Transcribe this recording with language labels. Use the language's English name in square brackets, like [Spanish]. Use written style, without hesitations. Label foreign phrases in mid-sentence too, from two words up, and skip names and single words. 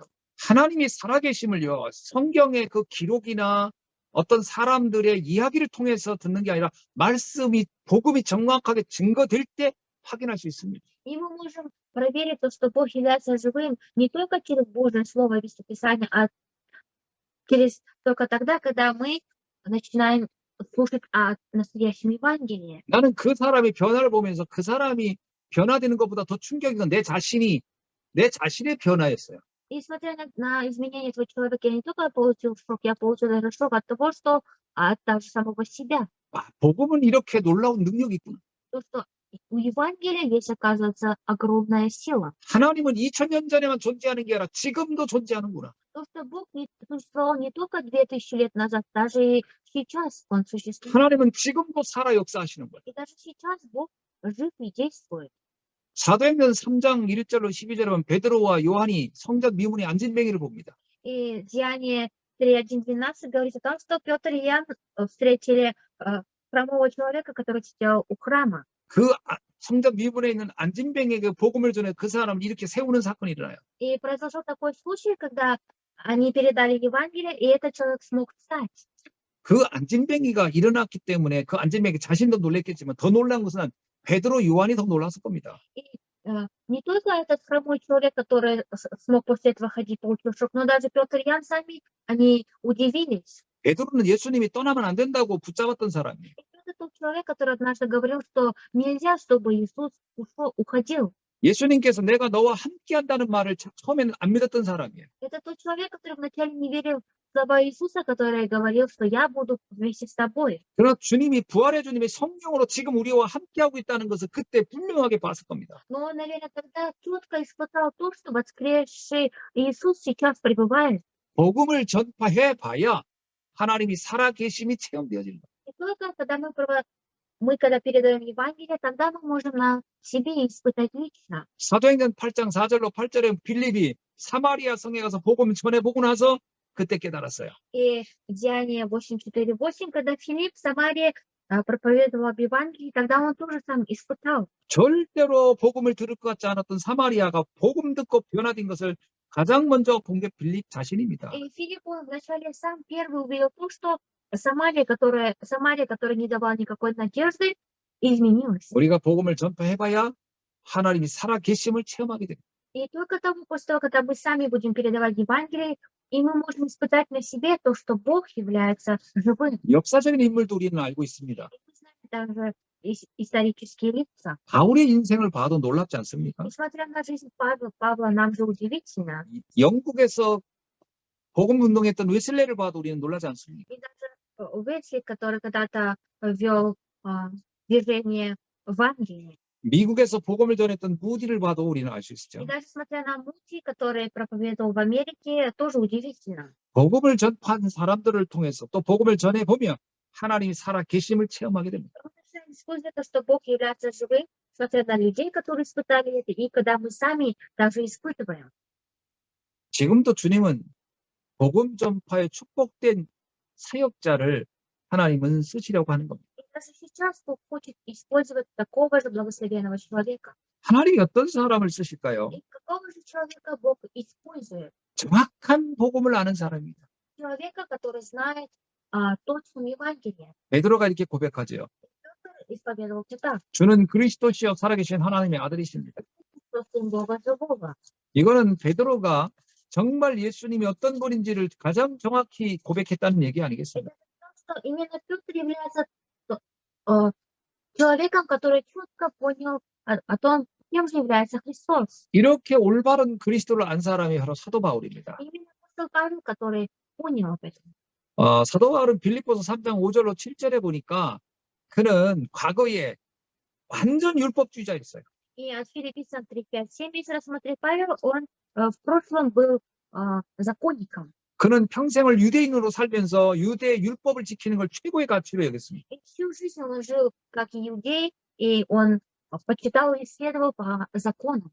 [Korean] 하나님이 살아계심을요, 성경의 그 기록이나 어떤 사람들의 이야기를 통해서 듣는 게 아니라 말씀이 복음이 정확하게 증거될 때 확인할 수 있습니다. [Russian] И мы можем проверить то, что Бог является живым не только через Божье Слово и Писание, а только тогда, когда мы начинаем слушать о настоящем Евангелии. [Korean] 나는 그 사람의 변화를 보면서 그 사람이 변화되는 것보다 더 충격인 건 내 자신의 변화였어요. [Russian] И смотря на изменения этого человека, я не только получил шок, я получил даже шок от того, что от самого себя. [Korean] 복음은 이렇게 놀라운 능력이 있구나. [Russian] То, что у Евангелия есть, оказывается, огромная сила. [Korean] 하나님은 2000년 전에만 존재하는 게 아니라 지금도 존재하는구나. [Russian] То, что Бог существовал не только 2000 лет назад, даже и сейчас Он существует. [Korean] 하나님은 지금도 살아 역사하시는 거예요. [Russian] И даже сейчас Бог жив и действует. [Korean] 사도행전 3장 1절로 12절에 보면 베드로와 요한이 성전 미문에 앉은 맹인을 봅니다. [Russian] И Деяние 3:1-12 говорит о том, что Петр и Иоанн встретили хромого человека, который сидел у храма. [Korean] 그 성전 미문에 있는 안진뱅에게 복음을 전해 그 사람을 이렇게 세우는 사건이 일어나요. [Russian] И произошел такой случай, когда они передали Евангелие, и этот человек смог встать. [Korean] 그 안진뱅이가 일어났기 때문에 그 안진뱅이 자신도 놀랐겠지만 더 놀란 것은 베드로, 요한이 더 놀랐을 겁니다. [Russian] Не только этот хромой человек, который смог после этого ходить, получил шок, но даже Петр и Иоанн сами, они удивились. [Korean] 베드로는 예수님이 떠나면 안 된다고 붙잡았던 사람이에요. [Russian] Это тот человек, который однажды говорил, что нельзя, чтобы Иисус уходил. [Korean] 예수님께서 내가 너와 함께 한다는 말을 처음에는 안 믿었던 사람이에요. [Russian] Это тот человек, который вначале не верил в слова Иисуса, который говорил, что я буду вместе с тобой. [Korean] 그러나 주님이 부활의 주님이 성령으로 지금 우리와 함께하고 있다는 것을 그때 분명하게 봤을 겁니다. [Russian] Но, наверное, тогда четко испытал то, что воскресший Иисус сейчас пребывает. [Korean] 복음을 전파해 봐야 하나님이 살아계심이 체험되어집니다. [Russian] И только когда мы когда передаем Евангелие, тогда мы можем на себе испытать лично. [Korean] 사도행전 8장 4절로 8절에 빌립이 사마리아 성에 가서 복음을 전해보고 나서 그때 깨달았어요. [Russian] И Деяние 8:4-8, когда Филипп в Самарии проповедовал об Евангелии, тогда он тоже сам испытал. [Korean] 절대로 복음을 들을 것 같지 않았던 사마리아가 복음 듣고 변화된 것을 가장 먼저 본 게 빌립 자신입니다. [Russian] И Филипп, он вначале сам первый увидел то, что Самария, которая не давала никакой надежды, изменилась. [Korean] 우리가 복음을 전파해봐야 하나님이 살아계심을 체험하게 됩니다. [Russian] И только после того, когда мы сами будем передавать Евангелие, и мы можем испытать на себе то, что Бог является живым. [Korean] 역사적인 인물도 우리는 알고 있습니다. [Russian] Мы знаем также исторические лица. [Korean] 바울의 인생을 봐도 놀랍지 않습니까? [Russian] Несмотря на жизнь Павла, нам же удивительно. [Korean] 영국에서 복음 운동했던 웨슬레를 봐도 우리는 놀라지 않습니까? [Russian] И даже Уэсли, который когда-то вел движение в Англии. [Korean] 미국에서 복음을 전했던 무디를 봐도 우리는 알 수 있죠. [Russian] И даже смотря на Мути, который проповедовал в Америке, тоже удивительно. [Korean] 복음을 전파한 사람들을 통해서 또 복음을 전해보면 하나님이 살아계심을 체험하게 됩니다. [Russian] Используя то, что Бог является живым, смотря на людей, которые испытали это, и когда мы сами также испытываем. [Korean] 지금도 주님은 복음 전파에 축복된 사역자를 하나님은 쓰시려고 하는 겁니다. [Russian] И даже сейчас Бог хочет использовать такого же благословенного человека. [Korean] 하나님이 어떤 사람을 쓰실까요? [Russian] И какого же человека Бог использует? [Korean] 정확한 복음을 아는 사람입니다. [Russian] Человека, который знает точно Евангелие. [Korean] 베드로가 이렇게 고백하죠. [Russian] Исповедовал так. [Korean] 주는 그리스도시요 살아계신 하나님의 아들이십니다. [Russian] Что Сын Бога живого. [Korean] 이거는 베드로가 정말 예수님이 어떤 분인지를 가장 정확히 고백했다는 얘기 아니겠습니까? [Russian] Что именно Петр является человеком, который четко понял о том, кем же является Христос. [Korean] 이렇게 올바른 그리스도를 안 사람이 바로 사도 바울입니다. [Russian] Именно апостол Павел, который понял об этом. [Korean] 사도 바울은 빌립보서 3장 5절로 7절에 보니까 그는 과거에 완전 율법주의자였어요. [Russian] И от Филиппийцам 3:5-7, если рассмотреть Павел, он в прошлом был законником. [Korean] 그는 평생을 유대인으로 살면서 유대 율법을 지키는 걸 최고의 가치로 여겼습니다. [Russian] И всю жизнь он жил как иудей, и он почитал и исследовал по законам.